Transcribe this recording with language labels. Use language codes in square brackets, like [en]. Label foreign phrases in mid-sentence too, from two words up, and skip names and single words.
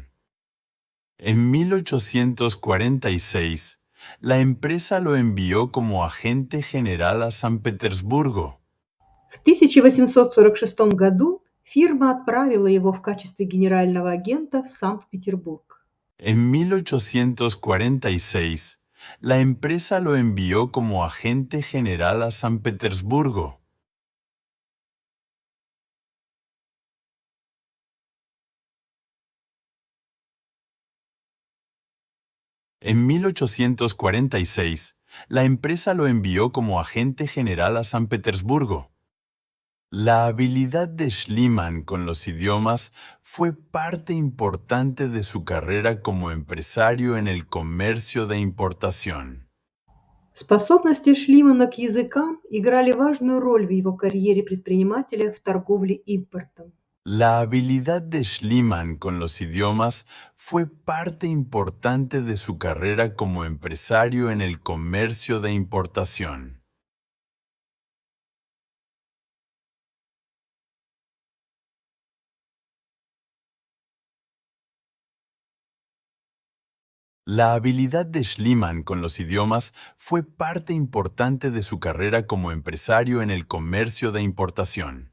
[es] En 1846, la empresa lo envió como agente general a San Petersburgo. [ru] В 1846 году фирма отправила его в качестве генерального агента в Санкт-Петербург. [es] En 1846, la empresa lo envió como agente general a San Petersburgo. En 1846, la empresa lo envió como agente general a San Petersburgo. La habilidad de Schliemann con los idiomas fue parte importante de su carrera como empresario en el comercio de importación. [ru] Способности Шлимана к языкам играли важную роль в его карьере предпринимателя в торговле импортом. [es] La habilidad de Schliemann con los idiomas fue parte importante de su carrera como empresario en el comercio de importación. La habilidad de Schliemann con los idiomas fue parte importante de su carrera como empresario en el comercio de importación.